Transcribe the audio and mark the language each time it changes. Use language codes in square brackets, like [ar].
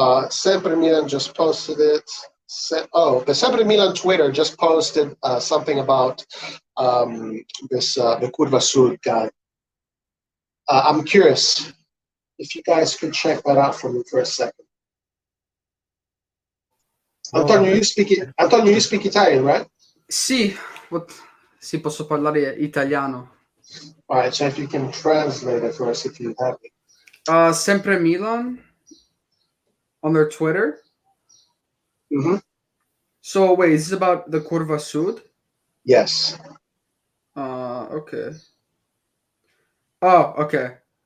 [en] Sempre Milan just posted it. The Sempre Milan Twitter just posted something about the Curva Sul guy. I'm curious if you guys could check that out for me for a second. Antonio, you speak Italian, right? [it] Sì, posso parlare italiano. [en] All right, so if you can translate it for us, if you have it. Sempre Milan on their Twitter. Mm-hmm. So wait, is this about the Curva Sud? Yes. Okay. Oh, okay.